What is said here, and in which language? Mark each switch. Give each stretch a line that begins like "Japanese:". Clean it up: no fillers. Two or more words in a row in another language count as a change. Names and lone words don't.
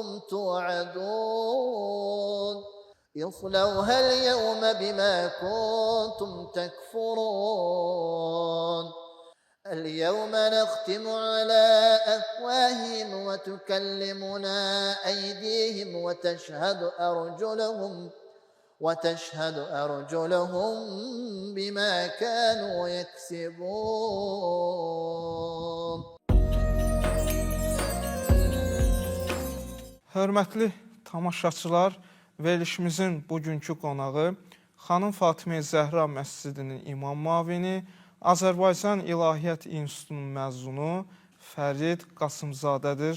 Arabic: تُوعَدُونَ اصْلَوْهَا الْيَوْمَ بِمَا كُنتُمْ تَكْفُرُونَ اليوم نختم على أفواههم وتكلمنا أيديهم وتشهد أرجلهم بما كانوا يكسبون.
Azerbaijani: Hörmətli tamaşaçılar, verilişimizin bugünkü qonağı Xanım Fatimə Zəhra Məscidinin imam müavini, Azərbaycan İlahiyyat İnstitutunun məzunu Fərid Qasımzadədir.